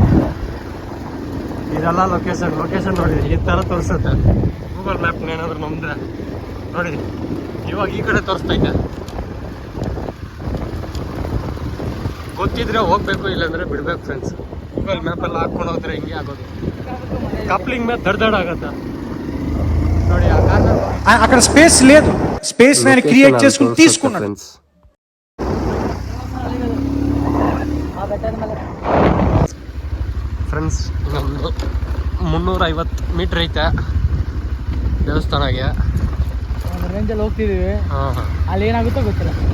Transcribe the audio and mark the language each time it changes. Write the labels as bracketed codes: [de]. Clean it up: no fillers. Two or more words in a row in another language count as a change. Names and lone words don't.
[kn] ಇದೆಲ್ಲ ಲೊಕೇಶನ್ ನೋಡಿ, ಈ ಥರ ತೋರಿಸುತ್ತೆ ಗೂಗಲ್ ಮ್ಯಾಪ್ನ. ಏನಾದರೂ ನಮ್ದ್ರೆ ನೋಡಿ, ಇವಾಗ ಈ ಕಡೆ ತೋರಿಸ್ತೈತೆ. ಗೊತ್ತಿದ್ರೆ ಹೋಗ್ಬೇಕು, ಇಲ್ಲಾಂದರೆ ಬಿಡ್ಬೇಕು ಫ್ರೆಂಡ್ಸ್. ಗೂಗಲ್ ಮ್ಯಾಪೆಲ್ಲ ಹಾಕ್ಕೊಂಡು ಹೋದ್ರೆ ಹಿಂಗೆ ಆಗೋದು. ಕಪ್ಲಿಂಗ್ ಮೇಲೆ ದಡ್ದಾಡ ಆಗತ್ತೆ ನೋಡಿ. [te] అక్కడ స్పేస్ లేదు, స్పేస్ నేను క్రియేట్ చేసుకుని తీసుకున్నాను. [kn] ಫ್ರೆಂಡ್ಸ್, ನಮ್ಮದು 350 ಮೀಟ್ರ್ ಐತೆ ದೇವಸ್ಥಾನಕ್ಕೆ. ಒಂದು ರೇಂಜಲ್ಲಿ ಹೋಗ್ತಿದ್ದೀವಿ. ಅಲ್ಲಿ ಏನಾಗುತ್ತೋ ಗೊತ್ತಿಲ್ಲ.